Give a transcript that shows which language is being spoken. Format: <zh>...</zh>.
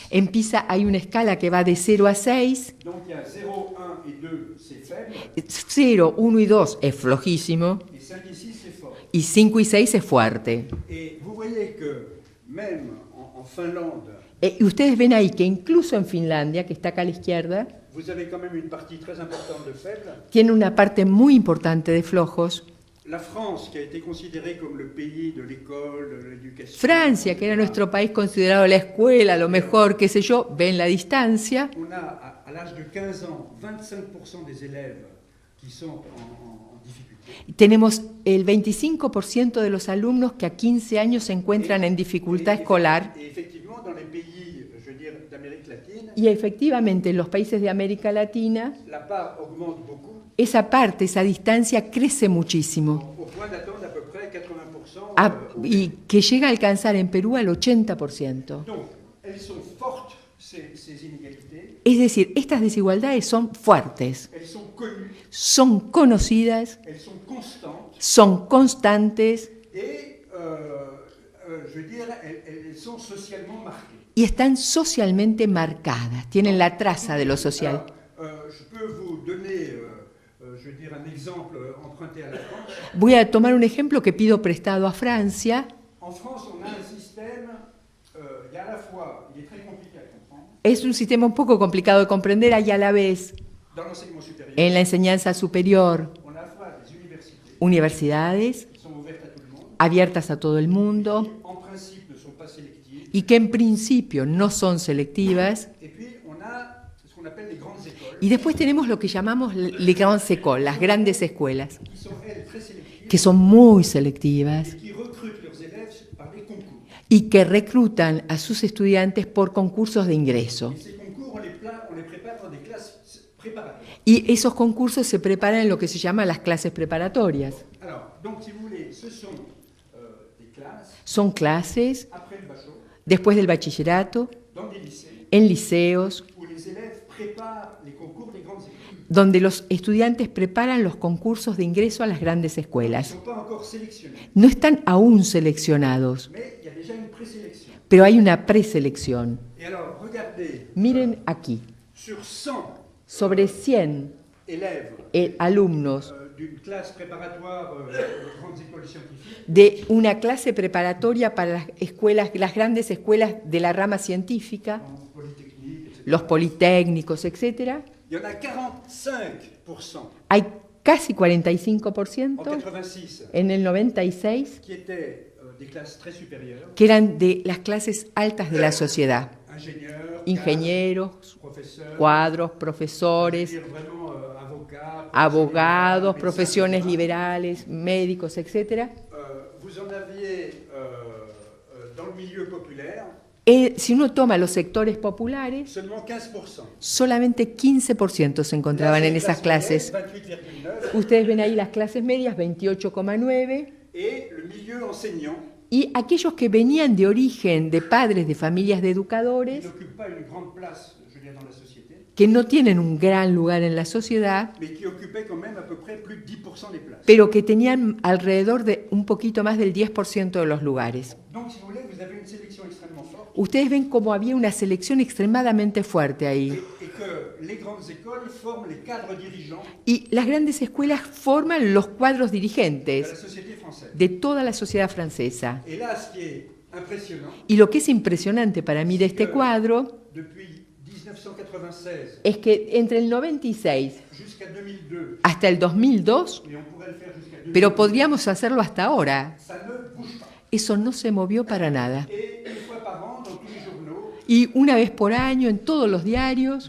<es>En PISA hay una escala que va de 0 a 6.</es> <fr>Donc il y a 0, 1 et 2, c'est faible,</fr> <es>0, 1 y 2 es flojísimo</es> <fr>et 5 et 6, c'est fort.</fr> <es>y 5 y 6 es fuerte.</es> <fr>Et vous voyez que même en Finlande,</fr> <es>Y ustedes ven ahí que incluso en Finlandia, que está acá a la izquierda,</es> <fr>vous avez quand même une partie très importante de faibles.</fr> <es>tiene una parte muy importante de flojos.</es> <fr>La France, qui a été considérée comme le pays de l'école, de l'éducation.</fr> <es>Francia, que era nuestro país considerado la escuela, lo mejor, qué sé yo, ven la distancia.</es> <fr>On a, à l'âge de 15 ans, 25% des élèves qui sont en difficulté.</fr> <es>Tenemos el 25% de los alumnos que a 15 años se encuentran en dificultad escolar.</es> <fr>Et effectivement, dans les pays, je veux dire, d'Amérique latine,</fr> <es>Y efectivamente en los países de América Latina,</es> <fr>la part augmente beaucoup,</fr> <es>esa parte, esa distancia crece muchísimo.</es> <fr>au point d'atteindre à peu près 80%.</fr> <es>Y que llega a alcanzar en Perú al 80%.</es> <fr>Donc, elles sont fortes, ces inégalités,</fr> <es>Es decir, estas desigualdades son fuertes,</es> <fr>elles sont connues,</fr> <es>son conocidas,</es> <fr>elles sont constantes,</fr> <es>son constantes</es> <fr>et, je veux dire, elles sont socialement marquées.</fr> <es>y están socialmente marcadas, tienen la traza de lo social.</es> <fr>Alors, je peux vous donner, je veux dire, un exemple emprunté à la France.</fr> <es>Voy a tomar un ejemplo que pido prestado a Francia.</es> <fr>En France, on a un système, il y a à la fois, il est très compliqué à comprendre,</fr> <es>Es un sistema un poco complicado de comprender, y a la vez</es> <fr>dans l'enseignement supérieur,</fr> <es>en la enseñanza superior,</es> <fr>on a à la fois des universités</fr> <es>universidades</es> <fr>qui sont ouvertes à tout le monde,</fr> <es>abiertas a todo el mundo</es> <fr>qui en principe ne sont pas sélectives,</fr> <es>y que en principio no son selectivas.</es> <fr>et puis on a ce qu'on appelle les grandes écoles,</fr> <es>Y después tenemos lo que llamamos les grandes écoles, las grandes escuelas,</es> <fr>qui sont elles très sélectives,</fr> <es>que son muy selectivas</es> <fr>et qui recrutent leurs élèves par des concours.</fr> <es>y que reclutan a sus estudiantes por concursos de ingreso.</es> <fr>Et ces concours, on les prépare dans des classes préparatoires.</fr> <es>Y esos concursos se preparan en lo que se llama las clases preparatorias.</es> <fr>Alors, donc si vous voulez, ce sont des classes</fr> <es>Son clases</es> <fr>après le bachot,</fr> <es>después del bachillerato,</es> <fr>dans des lycées,</fr> <es>en liceos,</es> <fr>où les élèves préparent les concours des grandes écoles.</fr> <es>donde los estudiantes preparan los concursos de ingreso a las grandes</es> <fr>Ils ne</fr> <es>escuelas.</es> <fr>sont pas encore sélectionnés,</fr> <es>No están aún seleccionados,</es> <fr>mais il y a déjà une présélection.</fr> <es>pero hay una preselección.</es> <fr>Et alors, regardez,</fr> <es>Miren aquí,</es> <fr>sur 100</fr> <es>sobre 100</es> <fr>élèves</fr> <es>alumnos</es> <fr>d'une classe préparatoire aux grandes écoles scientifiques,</fr> <es>de una clase preparatoria para las escuelas, las grandes escuelas de la rama científica,</es> <fr>en polytechnique, etc.,</fr> <es>los politécnicos, etc.,</es> <fr>il y en a 45%</fr> <es>hay casi en 45% 86 en el 96</es> <fr>qui étaient des classes très supérieures,</fr> <es>que eran de las clases altas de la sociedad,</es> <fr>ingénieurs,</fr> <es>ingenieros,</es> <fr>cadres, professeurs,</fr> <es>cuadros,</es> <fr>je veux</fr> <es>profesores,</es> <fr>dire vraiment avocats,</fr> <es>abogados,</es> <fr>médecins,</fr> <es>profesiones etc. liberales, médicos, etc.</es> <fr>Vous en aviez dans le milieu populaire</fr> <es>Si uno toma los sectores populares,</es> <fr>seulement 15%.</fr> <es>solamente 15% se encontraban en esas clases. 28,9%. Ustedes ven ahí las clases medias, 28,9%.</es> <fr>Et le milieu enseignant,</fr> <es>Y aquellos que venían de origen de padres de familias de</es> <fr>qui</fr> <es>educadores,</es> <fr>n'occupe pas une grande place, je veux dire, dans la société,</fr> <es>que no tienen un gran lugar en la sociedad,</es> <fr>mais qui occupait quand même à peu près plus de 10% des places.</fr> <es>pero que tenían alrededor de un poquito más del 10% de los lugares.</es> <fr>Donc, si vous voulez, vous avez une sélection extrêmement forte</fr> <es>Ustedes ven cómo había una selección extremadamente fuerte ahí.</es> <fr>et que les grandes écoles forment les cadres dirigeants</fr> <es>Y las grandes escuelas forman los cuadros</es> <fr>de la</fr> <es>dirigentes</es> <fr>société française.</fr> <es>de toda la sociedad francesa.</es> <fr>Et là, ce qui est impressionnant,</fr> <es>Y lo que es impresionante para mí de este cuadro</es> <fr>depuis 1996</fr> <es>es que entre el 96</es> <fr>jusqu'à 2002,</fr> <es>hasta el 2002,</es> <fr>mais on pourrait le faire jusqu'à 2002,</fr> <es>pero podríamos hacerlo hasta ahora,</es> <fr>ça ne bouge pas.</fr> <es>eso no se movió para nada.</es> <fr>Et une fois par an, dans tous les journaux,</fr> <es>Y una vez por año, en todos los diarios,</es>